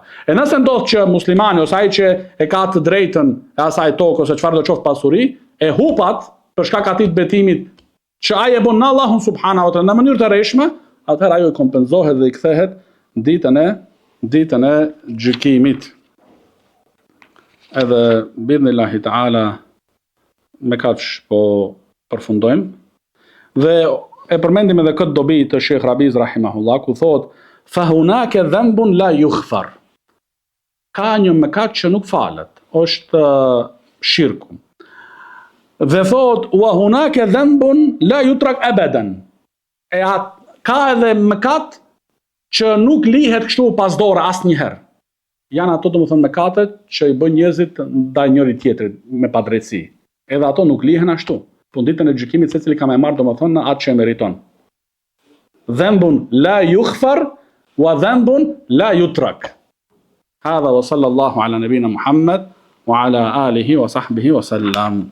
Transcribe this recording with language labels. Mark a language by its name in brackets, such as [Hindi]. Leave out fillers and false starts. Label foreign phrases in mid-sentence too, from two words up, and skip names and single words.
[Albanian] E nëse ndodh që muslimani ose ai që e ka të drejtën e asaj tokë ose çfarë do qoftë pasuri, e hupat për shkak atij betimit që ai e bën në Allahun [Arabic] سبحانه وتعالى [Albanian] në mënyrë të rreshme, atëherë ajo i kompenzohet dhe i kthehet ditën e gjykimit. Edhe [Arabic] بإذن الله تعالى [Albanian] me kaq po përfundojmë. Dhe e përmendim edhe këtë dobi të Sheikh Rabiz rahimahullah, ku thot [Arabic] فهناك ذنب لا يغفر. [Albanian] Ka një mëkat që nuk falet, është shirku. Dhe thot [Arabic] وهناك ذنب لا يترك أبدا. [Albanian] Ka edhe mëkat që nuk lihet kështu pas dore asnjëherë. Janë ato domethënë mëkatet që i bën njerëzit ndaj njëri tjetrit me padrejtësi. Edhe ato nuk lihen ashtu. Po ditën e gjykimit secili ka më marr domethënë atë që meriton. [Arabic] ذنب لا يغفر وذنب لا يترك. هذا وصلى الله على نبينا محمد وعلى آله وصحبه وسلم.